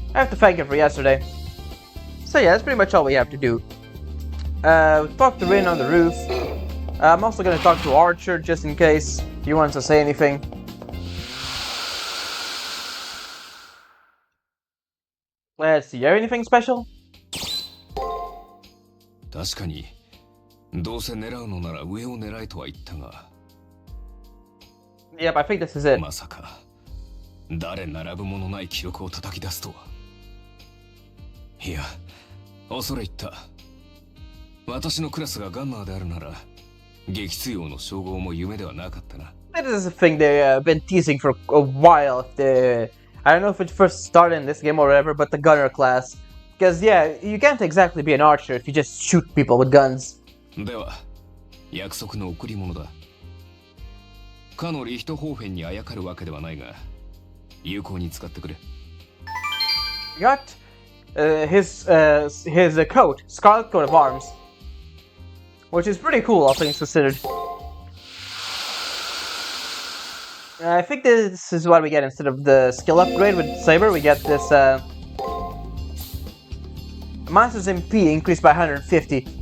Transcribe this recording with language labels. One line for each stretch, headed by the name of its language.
English: I have to thank him for yesterday. So yeah, that's pretty much all we have to do. Talk to Rin on the roof. I'm also gonna talk to Archer just in case he wants to say anything. Let's see, anything special?
Japanese: 確かにどうせ狙うのなら上を狙えとは言ったが
English: Yep, I think this is it.
Japanese: まさか誰並ぶものない記録を叩き出すとは。いや、恐れ入った。私のクラスがガンマーであるなら、撃墜王の称号も夢ではなかったな。
English: This is a thing they've been teasing for a while. I don't know if it first started in this game or whatever, but the gunner class. Because yeah, you can't exactly be an archer if you just shoot people with guns.
Japanese: では、約束の贈り物だ。かのリヒトホーフェンにあやかるわけではないが、有効に使ってくれ。
English: Got his coat, Scarlet Coat of Arms. which is pretty cool, all things considered. I think this is what we get instead of the skill upgrade with Saber. We get this Master's MP increased by 150.